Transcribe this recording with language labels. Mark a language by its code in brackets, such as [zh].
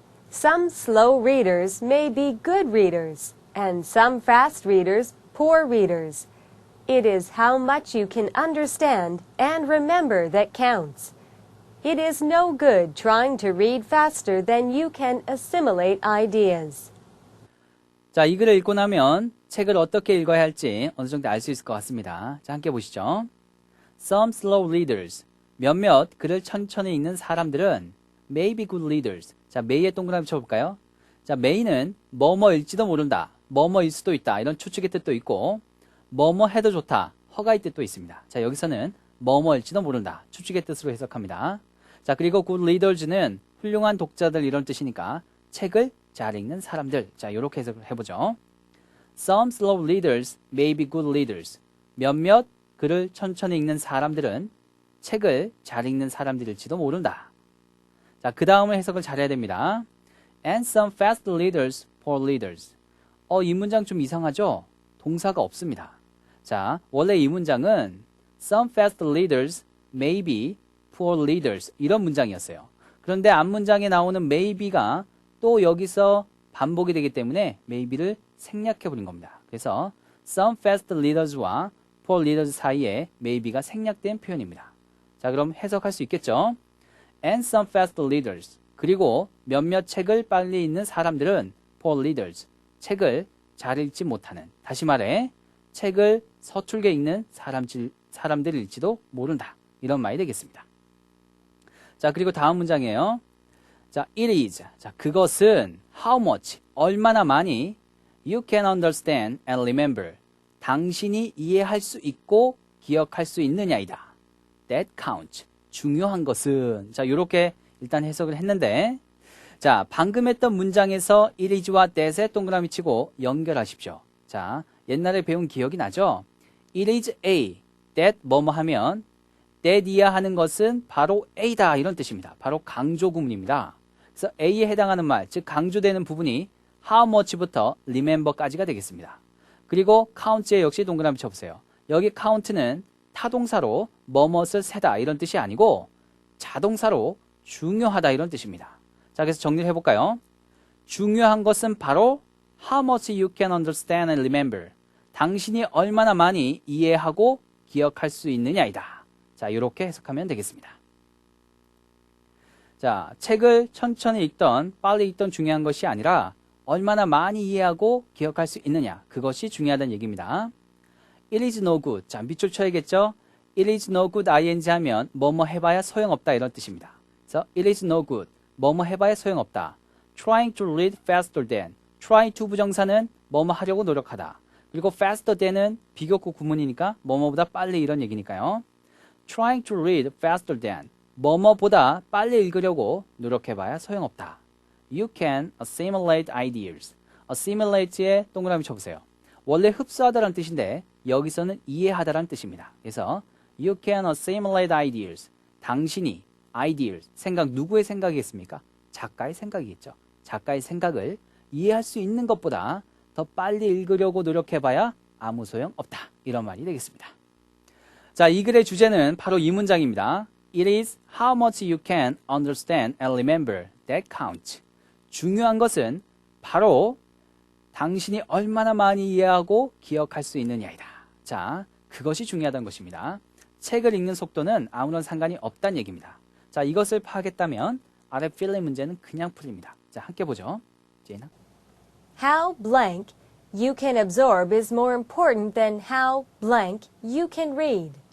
[en] Some slow readers may be good readers, and some fast readers poor readers. It is how much you can understand and remember that counts. It is no good trying to read faster than you can assimilate ideas. [ko] 자, 이 글을 읽고 나면 책을 어떻게 읽어야 할지 어느 정도 알 수 있을 것 같습니다. 자, 함께 보시죠. [en] Some slow readers. [ko] 몇몇 글을 천천히 읽는 사람들은 [en] may be good readers. [ko] 자, may에 동그라미 쳐볼까요? 자, may는 뭐뭐일지도 모른다. 뭐뭐일 수도 있다. 이런 추측의 뜻도 있고 뭐뭐 해도 좋다. 허가의 뜻도 있습니다. 자, 여기서는 뭐뭐일지도 모른다. 추측의 뜻으로 해석합니다. 자, 그리고 good readers는 훌륭한 독자들 이런 뜻이니까 책을 잘 읽는 사람들. 자, 이렇게 해석을 해보죠. [en] Some slow readers may be good readers. [ko] 몇몇 글을 천천히 읽는 사람들은 책을 잘 읽는 사람들일지도 모른다. 자, 그 다음을 해석을 잘해야 됩니다. [en] And some fast readers poor readers. [ko] 이 문장 좀 이상하죠? 동사가 없습니다. 자, 원래 이 문장은 [en] some fast readers may be poor readers [ko] 이런 문장이었어요. 그런데 앞문장에 나오는 maybe가 또 여기서 반복이 되기 때문에 maybe를 생략해버린 겁니다. 그래서 some fast readers와 poor readers 사이에 maybe가 생략된 표현입니다. 자, 그럼 해석할 수 있겠죠? [en] And some fast readers. [ko] 그리고 몇몇 책을 빨리 읽는 사람들은 [en] poor readers. [ko] 책을 잘 읽지 못하는. 다시 말해 책을 서툴게 읽는 사람들일지도 모른다. 이런 말이 되겠습니다. 자, 그리고 다음 문장이에요. 자, [en] it is. [ko] 자, 그것은 [en] how much. [ko] 얼마나 많이 [en] you can understand and remember. [ko] 당신이 이해할 수 있고 기억할 수 있느냐이다. [en] That counts. [ko] 중요한 것은. 자, 요렇게 일단 해석을 했는데, 자, 방금 했던 문장에서 it is와 that에 동그라미 치고 연결하십시오. 자, 옛날에 배운 기억이 나죠? [en] It is A, that [ko] 뭐뭐 하면 that이야 하는 것은 바로 A다 이런 뜻입니다. 바로 강조 구문입니다. 그래서 A에 해당하는 말, 즉 강조되는 부분이 how much부터 remember까지가 되겠습니다. 그리고 count에 역시 동그라미 쳐보세요. 여기 count는 타동사로 뭐뭇을 세다 이런 뜻이 아니고 자동사로 중요하다 이런 뜻입니다. 자, 그래서 정리를 해볼까요? 중요한 것은 바로 [en] how much you can understand and remember. [ko] 당신이 얼마나 많이 이해하고 기억할 수 있느냐이다. 자, 이렇게 해석하면 되겠습니다. 자, 책을 천천히 읽던 빨리 읽던 중요한 것이 아니라 얼마나 많이 이해하고 기억할 수 있느냐. 그것이 중요하다는 얘기입니다. [en] It is no good. [ko] 자, 밑줄 쳐야겠죠? It is no good ing 하면 뭐뭐 해봐야 소용없다 이런 뜻입니다. [en] 그래서 it is no good. [ko] 뭐뭐 해봐야 소용없다. [en] Trying to read faster than. [ko] try to 부정사는 뭐뭐 하려고 노력하다. 그리고 faster than은 비교급 구문이니까 뭐뭐보다 빨리 이런 얘기니까요. [en] Trying to read faster than. [ko] 뭐뭐보다 빨리 읽으려고 노력해봐야 소용없다. [en] You can assimilate ideas. assimilate에 [ko] 동그라미 쳐보세요. 원래 흡수하다라는 뜻인데 여기서는 이해하다라는 뜻입니다. [en] 그래서 you can assimilate ideas. [ko] 당신이 ideas, 생각 누구의 생각이겠습니까? 작가의 생각이겠죠. 작가의 생각을 이해할 수 있는 것보다 더 빨리 읽으려고 노력해봐야 아무 소용 없다. 이런 말이 되겠습니다. 자, 이 글의 주제는 바로 이 문장입니다. [en] It is how much you can understand and remember that counts. [ko] 중요한 것은 바로 당신이 얼마나 많이 이해하고 기억할 수 있느냐이다. 자, 그것이 중요하다는 것입니다. 책을 읽는 속도는 아무런 상관이 없다는 얘기입니다. 자, 이것을 파악했다면 아래 필링 문제는 그냥 풀립니다. 자, 함께 보죠. 제이나. [en] How blank you can absorb is more important than how blank you can read.